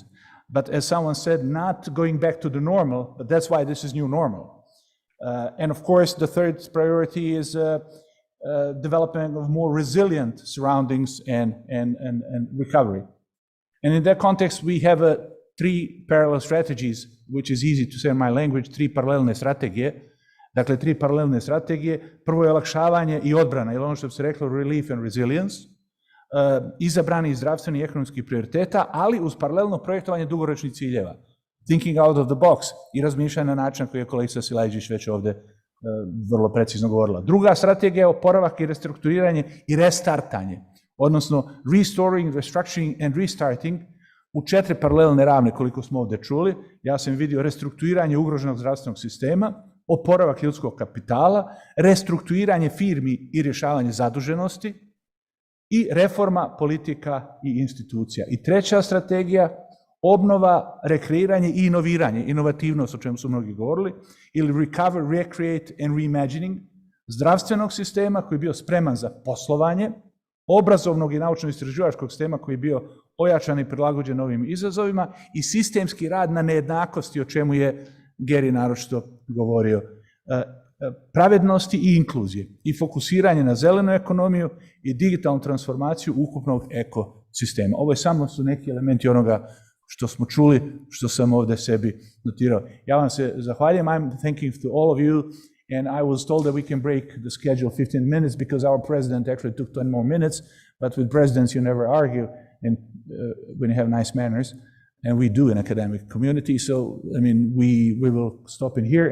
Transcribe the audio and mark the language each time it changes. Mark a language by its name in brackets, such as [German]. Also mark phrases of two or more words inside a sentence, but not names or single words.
[English] But as someone said, not going back to the normal, but that's why this is new normal. And of course, the third priority is developing of more resilient surroundings and recovery. And in that context, we have 3 parallel strategies, which is easy to say in my language, [Bosnian] 3 paralelne strategije. Dakle, 3 paralelne strategije. Prvo je olakšavanje i odbrana, ili ono što bi se reklo [English] relief and resilience, [Bosnian] izabrani zdravstveni i ekonomskih prioriteta, ali uz paralelno projektovanje dugoročnih ciljeva. [English] Thinking out of the box [Bosnian] i razmišljanje na način koji je kolegica Silajđić već ovde vrlo precizno govorila. Druga strategija je oporavak i restrukturiranje i restartanje, odnosno [English] restoring, restructuring and restarting [Bosnian] u 4 paralelne ravne, koliko smo ovde čuli. Ja sam vidio restrukturiranje ugroženog zdravstvenog sistema, oporavak ljudskog kapitala, restrukturiranje firmi i rješavanje zaduženosti i reforma politika i institucija. I treća strategija, obnova, rekreiranje i inoviranje, inovativnost, o čemu su mnogi govorili, ili recover, [English] recreate and reimagining [Bosnian] zdravstvenog sistema koji je bio spreman za poslovanje, obrazovnog i naučno-istraživačkog sistema koji je bio ojačan i prilagođen novim izazovima i sistemski rad na nejednakosti, o čemu je Geri naročito govorio, pravednosti i inkluzije i fokusiranje na zelenu ekonomiju i digitalnu transformaciju ukupnog ekosistema. Ovo je samo su neki elementi onoga što smo čuli, što sam ovde sebi notirao. Ja vam se zahvaljujem. [English] I'm thanking to all of you, and I was told that we can break the schedule 15 minutes because our president actually took 10 more minutes, but with presidents you never argue and when you have nice manners. And we do in academic community, so I mean, we will stop in here.